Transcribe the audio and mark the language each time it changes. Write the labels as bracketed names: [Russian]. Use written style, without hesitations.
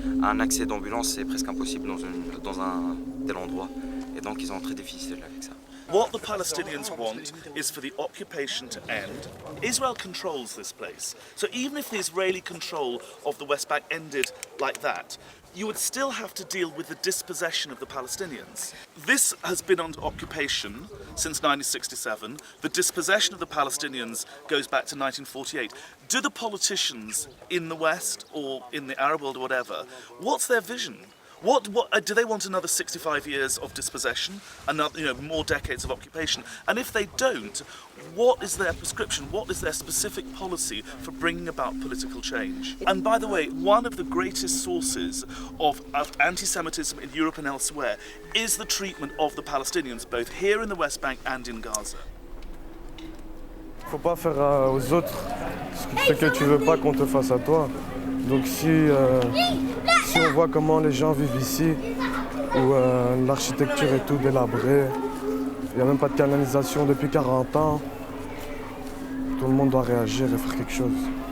[French] Un accès d'ambulance c'est presque impossible dans un tel endroit, et donc ils sont très difficiles avec ça. [English] What the Palestinians want is for the occupation to end. Israel controls this place. So even if the Israeli control of the West Bank ended like that, you would still have to deal with the dispossession of the Palestinians. This has been under occupation since 1967. The dispossession of the Palestinians goes back to 1948. Do the politicians in the West or in the Arab world or whatever, what's their vision? What do they want another 65 years of dispossession, another, more decades of occupation? And if they don't, what is their prescription? What is their specific policy for bringing about political change? And by the way, one of the greatest sources of anti-Semitism in Europe and elsewhere is the treatment of the Palestinians, both here in the West Bank and in Gaza. [French] faut pas faire aux autres ce que tu veux pas qu'on te fasse à toi. Donc si on voit comment les gens vivent ici, où l'architecture est tout délabrée, il n'y a même pas de canalisation depuis 40 ans, tout le monde doit réagir et faire quelque chose.